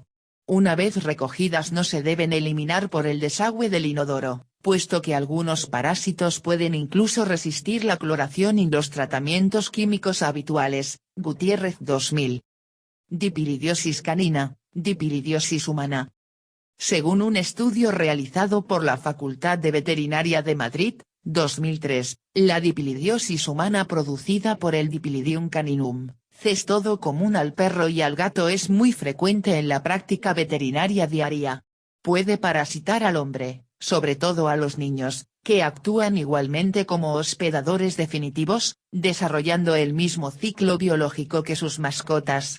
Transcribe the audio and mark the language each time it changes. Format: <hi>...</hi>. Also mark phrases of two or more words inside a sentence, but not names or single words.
<es>Una vez recogidas no se deben eliminar por el desagüe del inodoro, puesto que algunos parásitos pueden incluso resistir la cloración y los tratamientos químicos habituales. Gutiérrez 2000. Dipilidiosis canina, dipilidiosis humana. Según un estudio realizado por la Facultad de Veterinaria de Madrid, 2003, la dipilidiosis humana producida por el Dipilidium caninum, cestodo común al perro y al gato, es muy frecuente en la práctica veterinaria diaria. Puede parasitar al hombre, sobre todo a los niños, que actúan igualmente como hospedadores definitivos, desarrollando el mismo ciclo biológico que sus mascotas.</es>